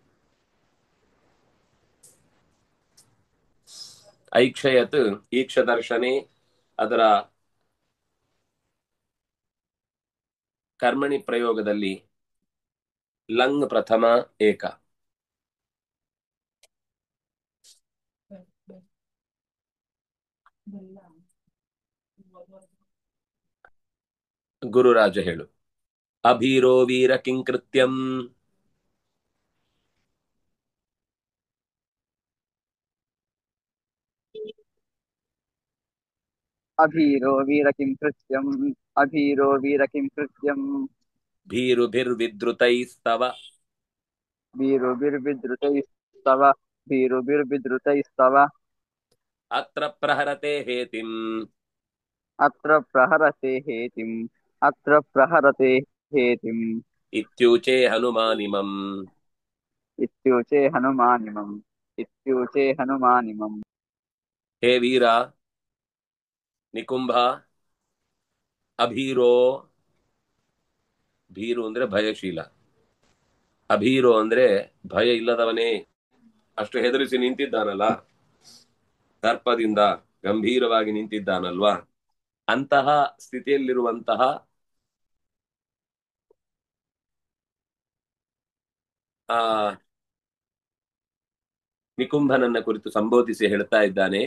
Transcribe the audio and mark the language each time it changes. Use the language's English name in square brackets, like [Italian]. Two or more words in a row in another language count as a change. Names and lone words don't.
[Sanskrit] ಐಕ್ಷಯತ್ ಈಕ್ಷ ದರ್ಶನೆ [Kannada] ಅದರ ಕರ್ಮಣಿ ಪ್ರಯೋಗದಲ್ಲಿ [Sanskrit] ಲಂಗ್ ಪ್ರಥಮ ಏಕ. [Kannada] ಗುರುರಾಜ ಹೇಳು. [Sanskrit] ಅಭೀರೋ ವೀರ ಕಿಂಕೃತ್ಯಂ अभीरो वीर किं कृत्यम् ಭೀರುಭಿರ್ವಿದ್ರುತೈಸ್ತವ वीरुभिर्विद्रुतैस्तव वीरुभिर्विद्रुतैस्तव ಅತ್ರ ಪ್ರಹರತೆ ಹೇತಿಂ अत्र प्रहरते हेतिम् ಇತ್ಯೂಚೆ ಹನುಮಾನಿಮಂ. इत्युचे हनुमानिमम् ಹೇ ವೀರ, [Kannada] ನಿಕುಂಭ ಅಭೀರೋ, ಭೀರು ಅಂದ್ರೆ ಭಯಶೀಲ, ಅಭೀರೋ ಅಂದ್ರೆ ಭಯ ಇಲ್ಲದವನೇ, ಅಷ್ಟು ಹೆದರಿಸಿ ನಿಂತಿದ್ದಾನಲ್ಲ, ದರ್ಪದಿಂದ ಗಂಭೀರವಾಗಿ ನಿಂತಿದ್ದಾನಲ್ವಾ, ಅಂತಹ ಸ್ಥಿತಿಯಲ್ಲಿರುವಂತಹ ಆ ನಿಕುಂಭನನ್ನ ಕುರಿತು ಸಂಬೋಧಿಸಿ ಹೇಳ್ತಾ ಇದ್ದಾನೆ.